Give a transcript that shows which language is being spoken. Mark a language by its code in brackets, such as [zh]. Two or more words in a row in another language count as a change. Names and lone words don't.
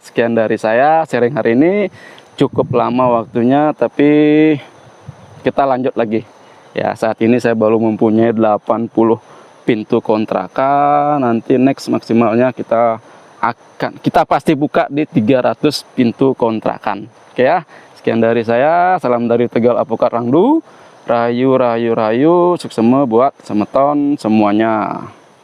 [id] Sekian dari saya sharing hari ini, cukup lama waktunya, tapi kita lanjut lagi ya. Saat ini saya baru mempunyai 80 pintu kontrakan. Nanti next maksimalnya kita pasti buka di 300 pintu kontrakan, oke ya. Sekian dari saya, salam dari Tegal Apokat Rangdu. Rayu rayu rayu, [ban] suksema buat semeton [id] semuanya.